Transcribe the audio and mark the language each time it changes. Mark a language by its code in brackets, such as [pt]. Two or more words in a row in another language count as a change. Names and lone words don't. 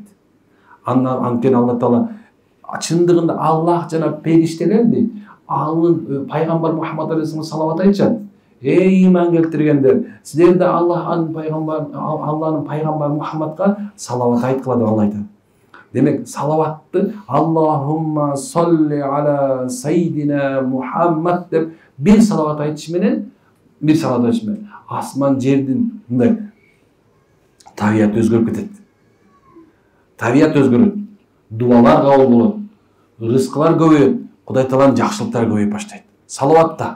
[ky] Анткени Алла Таала чындыгында Аллах жана периштелер дейт. Анын пайгамбар Мухаммад алейхиссалам салават айтышат. Эй иман келтиргендер, силер да Аллахнын пайгамбары Мухаммадка салават айткыла деп Алла айтат. Демек, салаватты [ar] اللهم صل على سيدنا محمد [ky] деп бир салават айтыш менен, асман жердин мындай табият өзгөрүп кетет. Табият өзгөрөт, дуалар кабыл болот, рызкылар көбөйөт, Кудай Тааланын жакшылыктары көбөйүп баштайт. Салаватта.